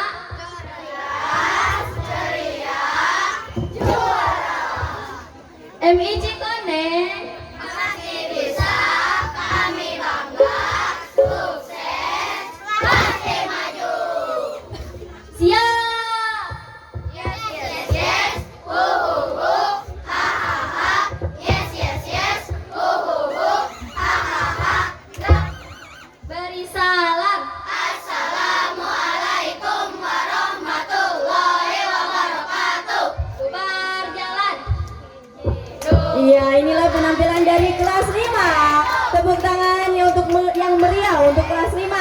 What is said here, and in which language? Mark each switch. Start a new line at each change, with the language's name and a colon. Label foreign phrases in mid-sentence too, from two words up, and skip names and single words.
Indonesian: MI Cikoneng. Masih bisa, kami bangga, sukses, pasti maju. Siap.
English: Yes, yes, yes. Hu hu hu. Ha ha ha. Yes, yes, yes. Hu hu hu. Ha ha ha.
Indonesian: Beri salam.
Arabic: السلام عليكم ورحمة الله وبركاته.
Indonesian: Bubar jalan. Iya, inilah penampilan dari kelas 5. Tepuk tangannya untuk yang meriah untuk kelas 5.